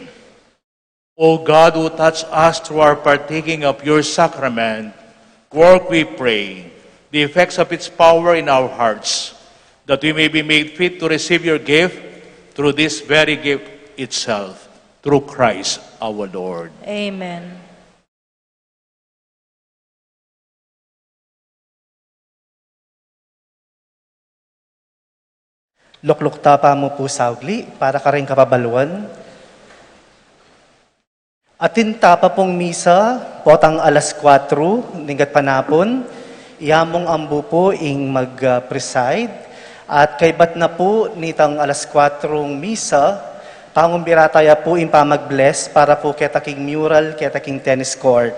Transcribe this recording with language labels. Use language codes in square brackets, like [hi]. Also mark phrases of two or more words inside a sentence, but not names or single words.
[en] O God, who touch us through our partaking of your sacrament, work, we pray, the effects of its power in our hearts, that we may be made fit to receive your gift through this very gift itself, through Christ our Lord. Amen. [pam] Lukluk tapa mo po saugli, para ka rin kapabaluan. Atin tapa pong misa, potang alas 4, ninggat panapon, iyamong ambu po ing mag-preside, at kaybat na po nitang alas 4 misa, pangong birataya po ing pamag-bless para po ketaking mural, ketaking [en] tennis court.